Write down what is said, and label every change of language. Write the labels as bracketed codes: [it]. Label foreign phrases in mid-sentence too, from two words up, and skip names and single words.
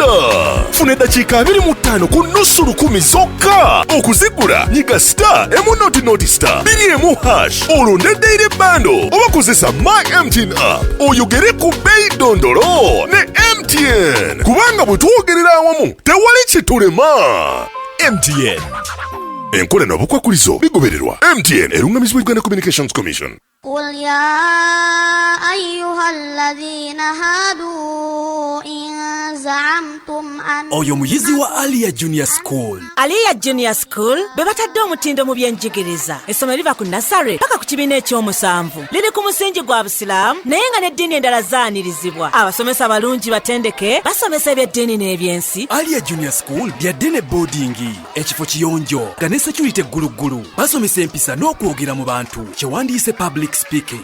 [lg] Funa eddakiika 25 ku nusu lukumi zokka okuzigula nyiga star noti star 2 olonde [en] daily bundle [lg] oba kozesa My MTN app oyogere ku bei dondolo ne MTN kubanga bwe twogerera awamu tewali kitulema. MTN enkola n'obukwakulizo bigobererwa. MTN erungamizibwa Uganda Communications Commission. [ar] قل يا أيها الذين هادوا إن زعمتم أن [lg] oyo muyizi wa Aliyah Junior School. Aliyah Junior School bebatadde omutindo mu byenjigiriza essomero liva ku nasare paka ku kibiina ekyomusanvu liri ku musingi gwa Busiraamu naye nga n'eddiini endala zaanirizibwa abasomesa abalungi batendeke basomesa ebyeddiini n'ebyensi. Aliyah Junior School byadde ne boarding ekifo kiyonjo nga ne security egguluggulu basomesa empisa n'okwogera mu bantu kyewandiise [en] public speaking.